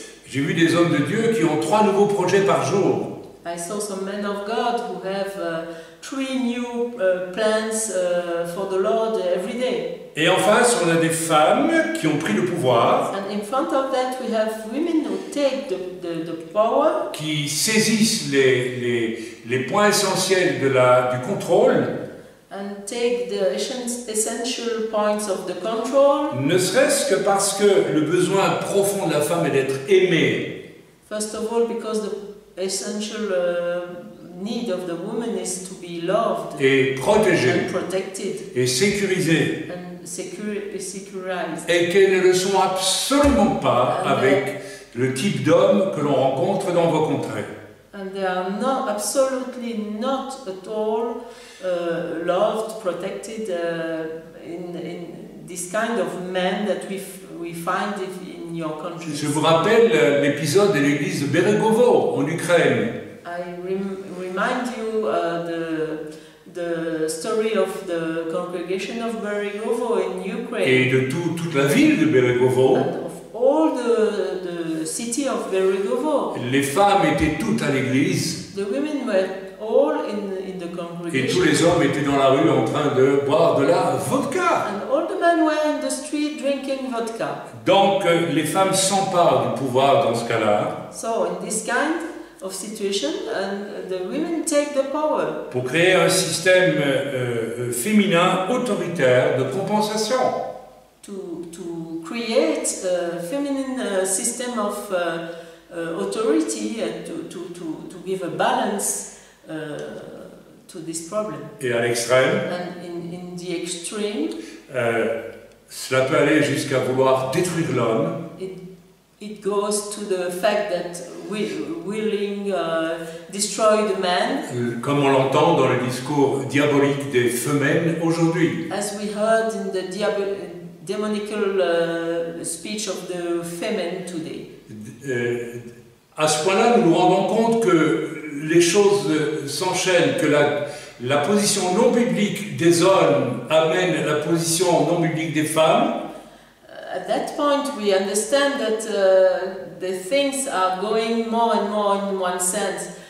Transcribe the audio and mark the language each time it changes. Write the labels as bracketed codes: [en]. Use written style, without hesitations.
[fr] J'ai vu des hommes de Dieu qui ont 3 nouveaux projets par jour. [en] I saw some men of God who have 3 new plans for the Lord every day. [fr] Et en face, on a des femmes qui ont pris le pouvoir. [en] And in front of that, we have women who take the power. [fr] Qui saisissent les points essentiels du contrôle. [en] And take the essential points of the control. [fr] Ne serait-ce que parce que le besoin profond de la femme est d'être aimée. [en] First of all, because the essential need of the woman is to be loved [fr] et protégée [en] and protected [fr] et sécurisée. [en] And securized. [fr] Et qu'elles ne le sont absolument pas avec le type d'homme que l'on rencontre dans vos contrées. [en] And they are absolutely not at all loved, protected in this kind of men that we find in your country. [fr] Je vous rappelle l'épisode de l'église de Beregovo en Ukraine. [en] I remind you the story of the congregation of Beregovo in Ukraine. [fr] Et de toute la ville de Beregovo. [en] And of all the city of Beregovo. [fr] Les femmes étaient toutes à l'église. [en] The women were all in the congregation. [fr] Et tous les hommes étaient dans la rue en train de boire de la vodka. [en] And all the men were in the street drinking vodka. [fr] Donc les femmes s'emparent du pouvoir dans ce cas-là. [en] So in this kind of situation, and the women take the power. [fr] Pour créer un système féminin autoritaire de compensation. [en] To create a feminine system of authority to give a balance to this problem. [fr] Et à l'extrême, [en] and in the extreme, [fr] cela peut aller jusqu'à vouloir détruire l'homme. [en] It goes to the fact that willing destroy the man. [fr] Comme on l'entend dans le discours diabolique des femelles aujourd'hui. [en] As we heard in the demonical speech of the femmes today. [fr] À ce point-là, nous nous rendons compte que les choses s'enchaînent, que la position non biblique des hommes amène la position non biblique des femmes. [en] At that point, we understand that the things are going more and more in one sense.